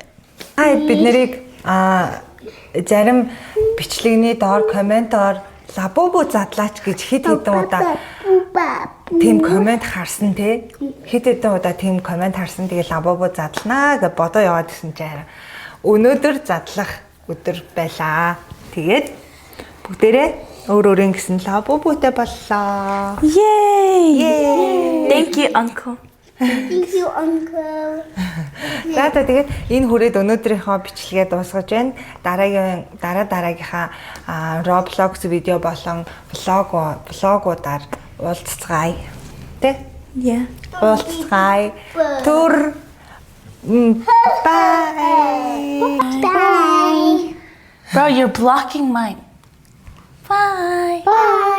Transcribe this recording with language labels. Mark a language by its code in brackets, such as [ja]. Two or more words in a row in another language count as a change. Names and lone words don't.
[mn] Бид нарыг зарим бичлэгний доор комментоор лабубу задлаач гэж хэд хэдэн удаа тийм коммент харсан те. Хэд хэдэн удаа тийм коммент харсан. Тэгээ лабубу задлнаа гэж бодоо яваад гисэн чинь өнөөдөр задлах өдөр байлаа. Тэгээд бүгдээрээ өөр өөрийн гэсэн лабубутай боллоо. [en] Yay! Thank you uncle. Thank you, Uncle. [mn] За тэгээд энэ хүрээд өнөөдрийнхөө бичлэгээ дуусгаж байна. Дараагийнхаа Roblox видео болон влогуудаар уулзцгаая. Тэ? [en] Yeah. [mn] Уулзцгаая. Түр. [en] Bye. Bye. Bro, you're blocking mine. Bye. Bye.